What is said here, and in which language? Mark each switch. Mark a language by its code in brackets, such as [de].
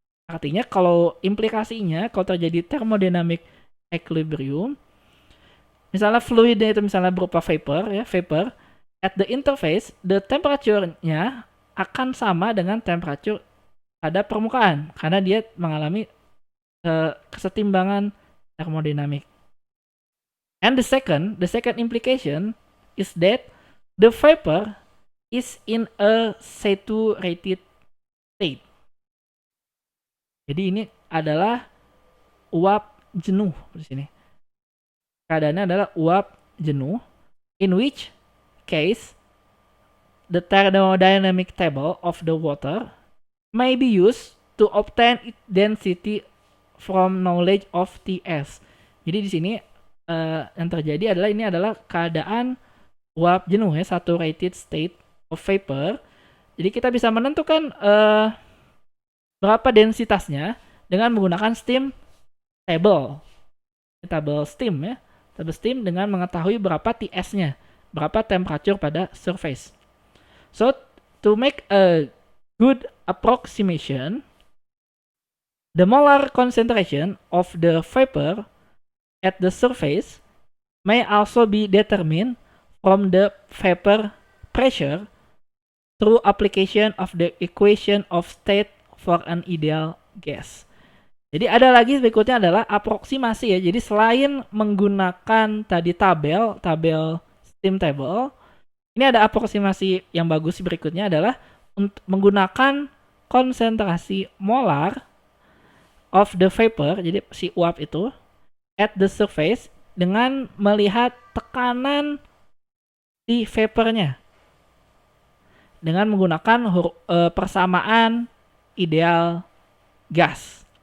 [id] Artinya kalau implikasinya kalau terjadi thermodynamic equilibrium, misalnya fluidnya itu misalnya berupa vapor ya, [en] vapor at the interface, [id] the temperature-nya akan sama dengan temperature pada permukaan karena dia mengalami kesetimbangan termodinamik. [en] And the second implication is that the vapor is in a saturated state. [id] Jadi ini adalah uap jenuh di sini. Keadaannya adalah uap jenuh, [en] in which case the thermodynamic table of the water may be used to obtain its density from knowledge of Ts. [id] Jadi di sini yang terjadi adalah ini adalah keadaan uap jenuh ya, [en] saturated state of vapor. [id] Jadi kita bisa menentukan berapa densitasnya dengan menggunakan steam table. Table steam ya. Table steam dengan mengetahui berapa Ts-nya, berapa temperature pada surface. [en] So to make a good approximation, the molar concentration of the vapor at the surface may also be determined from the vapor pressure through application of the equation of state for an ideal gas. [id] Jadi ada lagi berikutnya adalah aproksimasi ya. Jadi selain menggunakan tadi tabel steam table, Ini ada aproksimasi yang bagus berikutnya adalah untuk menggunakan konsentrasi molar [en] of the vapor, [id] jadi si uap itu, [en] at the surface [id] dengan melihat tekanan di vapornya dengan menggunakan persamaan ideal gas.